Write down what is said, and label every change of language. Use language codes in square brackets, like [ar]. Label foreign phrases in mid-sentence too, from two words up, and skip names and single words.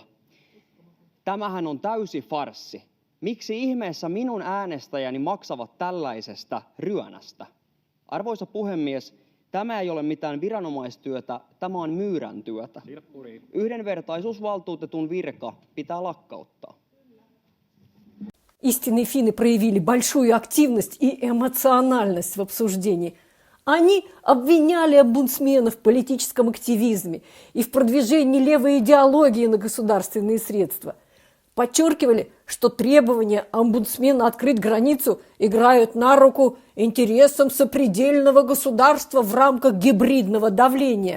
[fi] Tämähän on täysi farssi. Miksi ihmeessä minun äänestäjäni maksavat tällaisesta ryönästä? Arvoisa puhemies, tämä ei ole mitään viranomaistyötä, tämä on myyrän työtä. Yhdenvertaisuusvaltuutetun virka pitää lakkauttaa. [ru] Истинные финны проявили большую активность и эмоциональность в обсуждении. Они обвиняли омбудсмена в политическом активизме и в продвижении левой идеологии на государственные средства. Подчеркивали, что требования омбудсмена открыть границу играют на руку интересам сопредельного государства в рамках гибридного давления.